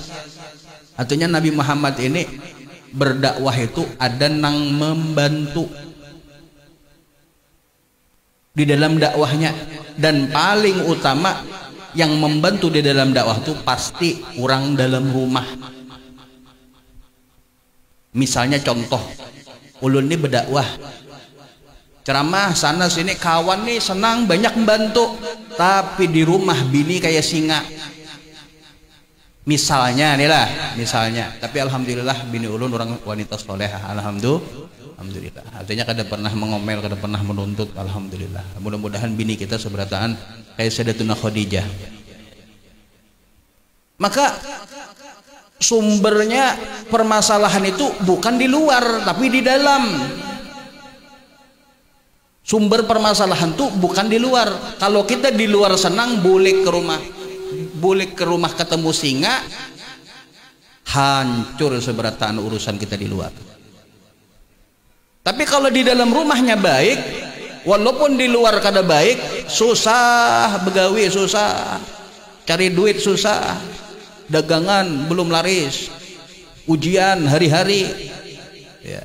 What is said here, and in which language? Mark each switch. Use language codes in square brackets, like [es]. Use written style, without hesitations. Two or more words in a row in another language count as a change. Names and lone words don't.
[bjn] Artinya Nabi Muhammad ini berdakwah itu ada nang membantu di dalam dakwahnya, dan paling utama yang membantu di dalam dakwah itu pasti orang dalam rumah. [id] Misalnya contoh, [bjn] ulun ini berdakwah, ceramah sana sini, kawan nih senang banyak membantu, tapi di rumah bini kayak singa. [id] Misalnya nih lah, misalnya. [bjn] Tapi alhamdulillah bini ulun orang wanita solehah, alhamdulillah. Artinya kada pernah mengomel, kada pernah menuntut, alhamdulillah. Mudah-mudahan bini kita seberataan kayak Sayyidatuna Khadijah. [id] Maka sumbernya permasalahan itu bukan di luar tapi di dalam. Sumber permasalahan itu bukan di luar. [bjn] Kalau kita di luar senang boleh ke rumah bulik ke rumah ketemu singa, hancur seberataan urusan kita di luar. Tapi kalau di dalam rumahnya baik, walaupun di luar kada baik, susah begawi, susah cari duit, susah dagangan belum laris, ujian hari-hari ya.